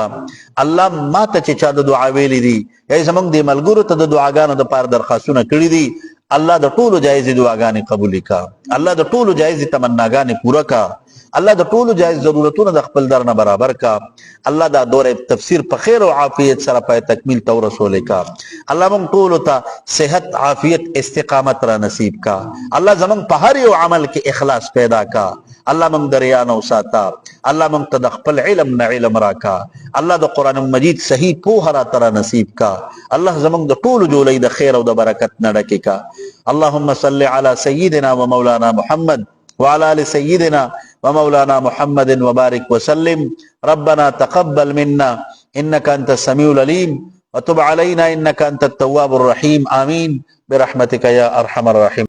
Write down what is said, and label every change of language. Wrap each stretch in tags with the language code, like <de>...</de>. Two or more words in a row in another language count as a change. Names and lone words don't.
<ps>الله ماته چې چا د دعا ویلې دي ای زمونږ د ملګرو ته د دعاګانو د پاره درخواستونه کړې دي الله د ټولو جایز دعاګانې قبول کا. الله د ټولو جایز تمناګانې پوره کا. الله د ټولو جایز ضرورتونو د خپل در نه برابر کا. الله دا دوره تفسیر په خیر او عافیت سره پای تکمیل تو رسول کا. الله مونږ ټول ته صحت، عافیت، استقامت را نصیب کا. الله زمونږ په هر یو عمل کې اخلاص پیدا کا. الله مونږ دریا نه وساته. الله مونږ ته د خپل علم نه علم راکا. الله د قران مجید صحیح پوهه را تر نصیب کا. الله زمونږ د ټولو جوړې د خیر او د برکت نه ډکې کا.</ps> <ar>اللهم صل علی سیدنا و مولانا محمد وعلى آل سيدنا ومولانا محمد وبارك وسلم. ربنا تقبل منا إنك أنت السميع العليم وتب علينا إنك أنت التواب الرحيم. آمين برحمتك يا أرحم الراحمين.</ar>